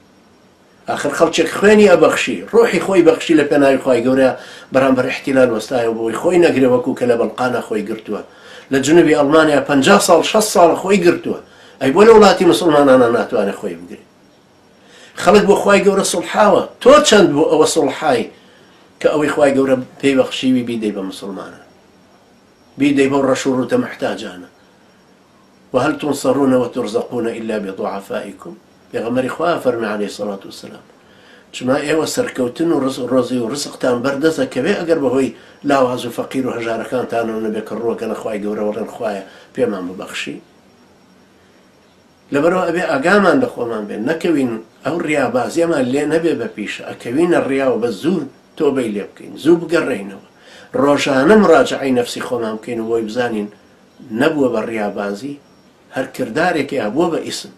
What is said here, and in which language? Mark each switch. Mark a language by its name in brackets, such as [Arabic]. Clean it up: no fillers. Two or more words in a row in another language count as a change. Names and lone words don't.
[Central Kurdish] آخر خەڵکێک خوێنی ئەبەخشی ڕۆحی خۆی بەخشی لە پێناوی خوای گەورە بەرامبەر احتیلال وەستایەوە بۆی خۆی نەگرێ وەکو کە لە بەڵقانە خۆی گرتووە لە جنوبی ئەڵمانیا 50 ساڵ 60 ساڵ خۆی گرتووە ئەی بۆ لە وڵاتی مسلمانانە ناتوانێت خۆی بگرێت خەڵک بۆ خوای گەورە سڵحاوە تۆ چەند بۆ ئەوە سڵحای کە ئەوەی خوای گەورە پێی بەخشیوی بیدەی بە مسلمانە بیدەی بەو ڕەش و ڕوتە محتاجانە [Arabic] وهل تنصرون وترزقون إلا بضعفائكم [Central Kurdish] پێغەمبەری خوا فەرمی [Arabic] عليه الصلاة والسلام [Central Kurdish] چما ئێوە سەرکەوتن و ڕۆزی و ڕزقتان بەردەستە کەوێ ئەگەر بەهۆی لاواز و فەقیر و هەژارەکانتانەوە نەبێ کە ڕۆکەنە خوای گەورە وەڵێن خوایە پێمان ببەخشی لەبەرەوە ئەبێ ئاگامان لە خۆمان بێن، نەکەوین ئەو ڕیابازیەمان لێ نەبێ بە پیشە، ئەکەوینە ڕیاوە بە زوو تۆبەی لێ بکەین، زوو بگەڕێینەوە، ڕۆژانە مراجعەی نەفسی خۆمان بکەین و بۆی بزانین نەبووە بە ڕیابازی، هەر کردارێکی بووە بە ئیسم.